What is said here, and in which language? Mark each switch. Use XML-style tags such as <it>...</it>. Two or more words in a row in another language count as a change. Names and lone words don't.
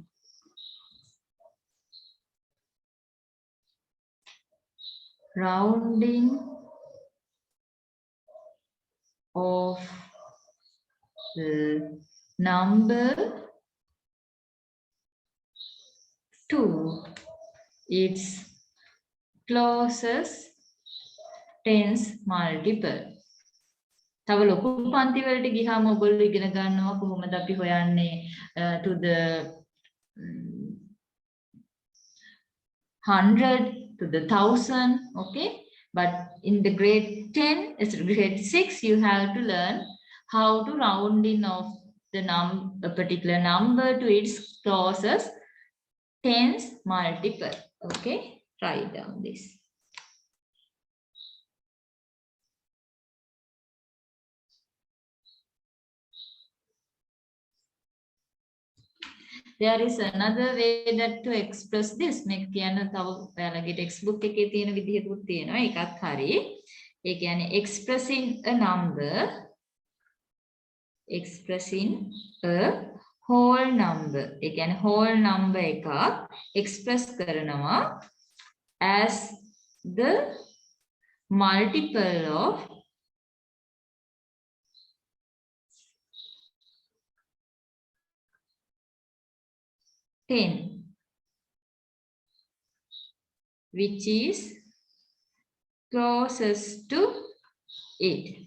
<en>rounding of the number to its closest tens multiple.</en> <si>තව ලොකු පන්ති වලට ගියාම ඔයගොල්ලෝ ඉගෙන ගන්නවා කොහොමද අපි හොයන්නේ</si> <en>to the 100 to the 1000, okay? But in the grade 10, grade 6, you have to learn how to round in of the a particular number to its closest tens multiple. Okay, write down this. There is another way that to express this.</en> <si>මේක කියන තව ඔයාලගේ textbook එකේ තියෙන විදිහකුත් තියෙනවා. ඒකත් හරි. ඒ කියන්නේ</si> <en>expressing a number, expressing a whole number.</en> <si>ඒ කියන්නේ</si> <en>whole number</en> <si>එකක් express කරනවා</si> <en>as the multiple of 10, which is closest to it,</en>